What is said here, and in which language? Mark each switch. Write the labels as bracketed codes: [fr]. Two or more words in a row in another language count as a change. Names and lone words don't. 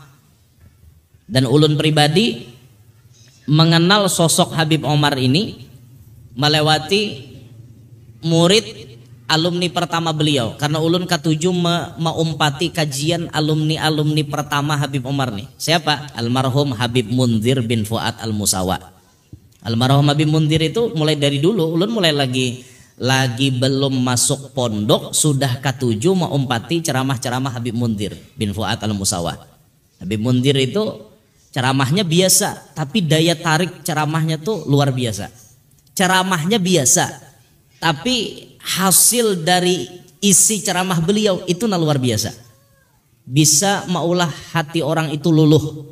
[bjn] Dan ulun pribadi mengenal sosok Habib Omar ini melewati murid alumni pertama beliau, karena ulun ketujuh meumpati kajian alumni pertama Habib Omar nih. [id] Siapa? Almarhum Habib Munzir bin Fuad Al-Musawa. [bjn] Almarhum Habib Munzir itu mulai dari dulu ulun mulai lagi belum masuk pondok sudah ketujuh meumpati ceramah-ceramah Habib Munzir bin Fuad Al-Musawa. [id] Habib Munzir itu ceramahnya biasa, tapi daya tarik ceramahnya tuh luar biasa. Ceramahnya biasa, tapi hasil dari isi ceramah beliau itu luar biasa. [bjn] Bisa maulah hati orang itu luluh.